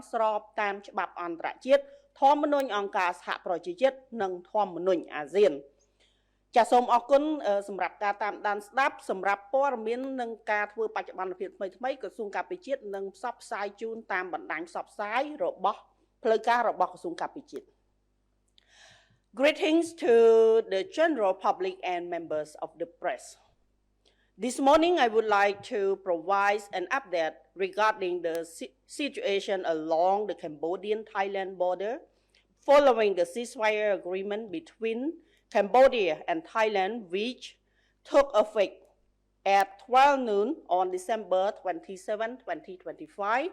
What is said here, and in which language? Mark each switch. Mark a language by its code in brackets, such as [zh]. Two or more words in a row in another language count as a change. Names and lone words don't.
[km] ស្របតាមច្បាប់អន្តរជាតិធម្មនុញ្ញអង្គការសហប្រជាជាតិនិងធម្មនុញ្ញអាស៊ានចាសសូមអរគុណសម្រាប់ការតាមដានស្ដាប់សម្រាប់ព័ត៌មាននិងការធ្វើបច្ចុប្បន្នភាពថ្មីៗក្រសួងការពារជាតិនឹងផ្សព្វផ្សាយជូនតាមបណ្ដាញផ្សព្វផ្សាយរបស់ផ្លូវការរបស់ក្រសួងការពារជាតិ [en] Greetings to the general public and members of the press. This morning, I would like to provide an update regarding the situation along the Cambodian-Thailand border following the ceasefire agreement between Cambodia and Thailand, which took effect at 12 noon on December 27, 2025.